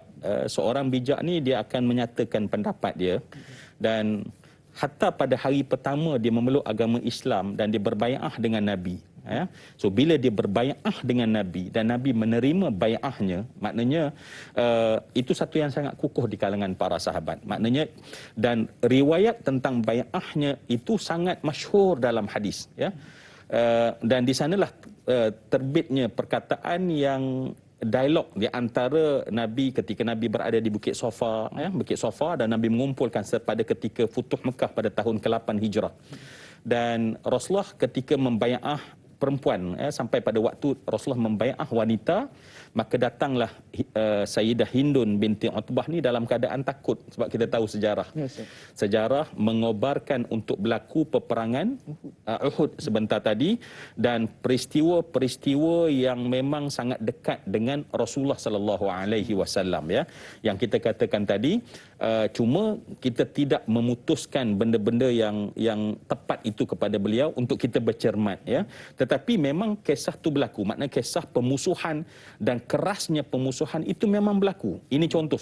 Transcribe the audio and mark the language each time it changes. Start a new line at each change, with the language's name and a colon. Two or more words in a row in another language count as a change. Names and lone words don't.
Malay: Seorang bijak ni dia akan menyatakan pendapat dia, dan hatta pada hari pertama dia memeluk agama Islam dan dia berbai'ah dengan Nabi. Ya. So bila dia berbai'ah dengan Nabi dan Nabi menerima bai'ahnya, maknanya itu satu yang sangat kukuh di kalangan para sahabat. Maknanya, dan riwayat tentang bai'ahnya itu sangat masyhur dalam hadis. Ya. Dan di sanalah terbitnya perkataan yang dialog di antara Nabi ketika Nabi berada di Bukit Safa, ya, Bukit Safa, dan Nabi mengumpulkan pada ketika Futuh Mekah pada tahun ke-8 Hijrah. Dan Rasulullah ketika membai'ah perempuan, ya, sampai pada waktu Rasulullah membai'ah wanita, maka datanglah Sayyidah Hindun binti Utbah ni dalam keadaan takut, sebab kita tahu sejarah. Yes, sejarah mengobarkan untuk berlaku peperangan Uhud sebentar tadi, dan peristiwa-peristiwa yang memang sangat dekat dengan Rasulullah
Arabic: صلى الله عليه وسلم
Malay: ya, yang kita katakan tadi. Cuma kita tidak memutuskan benda-benda yang tepat itu kepada beliau untuk kita bercermat ya. Tetapi memang kisah tu berlaku, maknanya kisah pemusuhan dan kerasnya pemusuhan itu memang berlaku. Ini contoh.